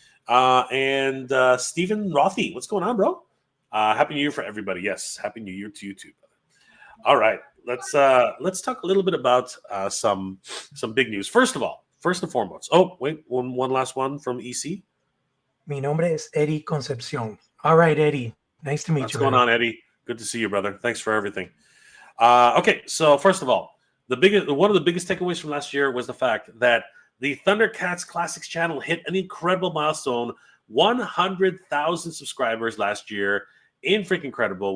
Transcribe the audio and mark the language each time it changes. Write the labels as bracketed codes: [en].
[en] And Stephen Rothy, what's going on, bro? Happy New Year for everybody. Yes, Happy New Year to you too, brother. All right, let's talk a little bit about some big news. First and foremost. Oh, wait, one last one from EC. [es] Mi nombre es Eddie Concepcion. [en] All right, Eddie. Nice to meet you. What's going on, Eddie? Good to see you, brother. Thanks for everything. Okay, so first of all, one of the biggest takeaways from last year was the fact that the Thundercats Classics channel hit an incredible milestone, 100,000 subscribers last year. Freaking incredible.